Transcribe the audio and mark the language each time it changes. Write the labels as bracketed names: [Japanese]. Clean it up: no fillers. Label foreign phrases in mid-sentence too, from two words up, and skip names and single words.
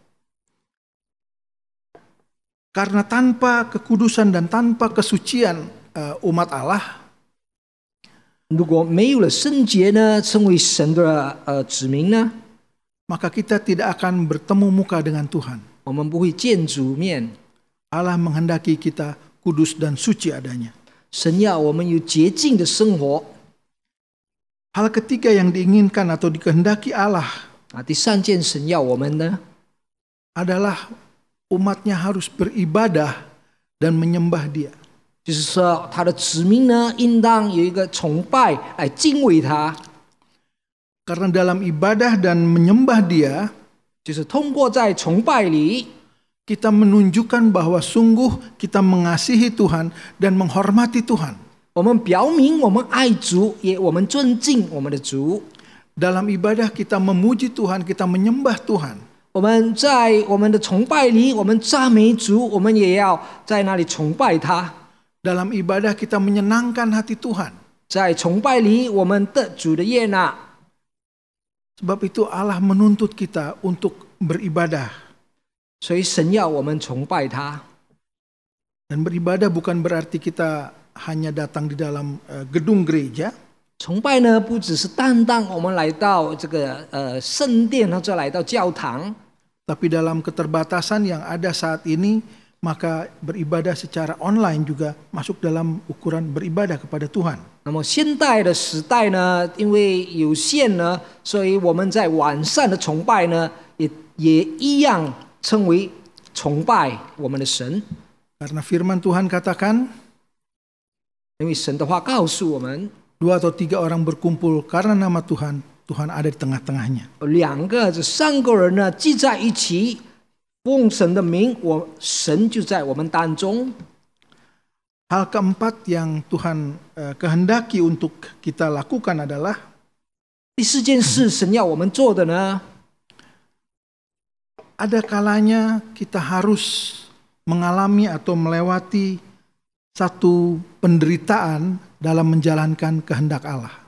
[Indonesian] Karena tanpa kekudusan dan tanpa kesucian umat Allah, [Chinese] 如果没有了圣洁呢，成为神的子民呢， [Indonesian] maka kita tidak akan bertemu muka dengan Tuhan. [Chinese] 我们不会见主面。 [Indonesian] Allah menghendaki kita kudus dan suci adanya. [Chinese] 神要我们有洁净的生活。 [Indonesian] Hal ketiga yang diinginkan atau dikehendaki Allah [Chinese] 第三件神要我们呢， [Indonesian] adalah umatnya harus beribadah dan menyembah Dia. [Chinese] 就是说他的子民呢，应当有一个崇拜来敬畏他。 [Indonesian] Karena dalam ibadah dan menyembah Dia, [Chinese] 就是通过在崇拜里， [Indonesian] kita menunjukkan bahwa sungguh kita mengasihi Tuhan dan menghormati Tuhan. [Chinese] 我们表明我们爱主，也我们尊敬我们的主。 [Indonesian] Dalam ibadah kita memuji Tuhan, kita menyembah Tuhan. [Chinese] 我们在我们的崇拜里，我们赞美主，我们也要在那里崇拜他。 [Indonesian] Dalam ibadah kita menyenangkan hati Tuhan. [Chinese] 在崇拜里，我们得主的悦纳。 [Indonesian] Sebab itu Allah menuntut kita untuk beribadah. [Chinese] 所以神要我们崇拜他。 [Indonesian] Dan beribadah bukan berarti kita hanya datang di dalam gedung gereja. [Chinese] 崇拜呢，不只是单单我们来到这个圣殿或者来到教堂， [Indonesian] Tapi dalam keterbatasan yang ada saat ini, maka beribadah secara online juga masuk dalam ukuran beribadah kepada Tuhan. [Chinese] 那么现代的时代呢，因为有限呢，所以我们在晚上的崇拜呢，也一样称为崇拜我们的神。 [Indonesian] Karena firman Tuhan katakan, [Chinese] 因为神的话告诉我们， [Indonesian] 2 atau 3 orang berkumpul karena nama Tuhan, Tuhan ada di tengah-tengahnya. [Chinese] 2 个这3个人呢聚在一起，奉神的名，神就在我们当中。 [Indonesian] Hal keempat yang Tuhan kehendaki untuk kita lakukan adalah [Chinese] 第4件事，神要我们做的呢， [Indonesian] ada kalanya kita harus mengalami atau melewati satu penderitaan dalam menjalankan kehendak Allah.